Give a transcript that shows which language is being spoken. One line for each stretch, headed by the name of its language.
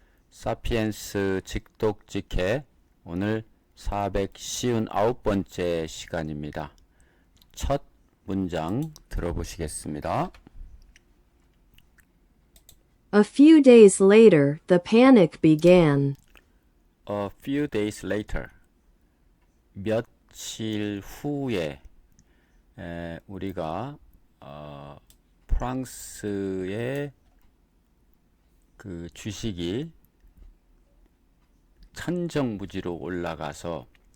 Korean: 사피엔스 직독직해 오늘 459번째 시간입니다. 첫 문장 들어보시겠습니다.
English: A few days later, the panic began. A few days later,
Korean: 며칠 후에 우리가 프랑스의 그 주식이 천정부지로 올라가서